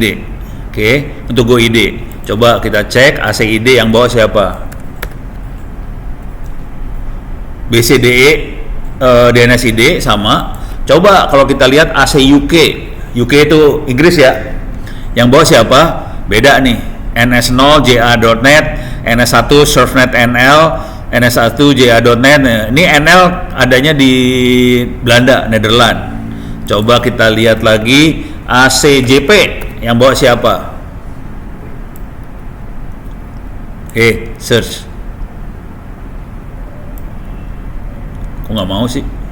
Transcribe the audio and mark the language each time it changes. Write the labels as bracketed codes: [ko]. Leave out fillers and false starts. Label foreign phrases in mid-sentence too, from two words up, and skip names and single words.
[id] Oke, untuk GoID. Coba kita cek ACID yang bawa siapa? BCDE DNSID sama. Coba kalau kita lihat AC UK itu Inggris ya. Yang bawa siapa? Beda nih. NS0 JA.net, NS1 Surfnet NL, NS1 JA.net. Ini NL adanya di Belanda, Nederland. Coba kita lihat lagi ACJP yang bawa siapa? Oke, search. Kok nggak mau sih?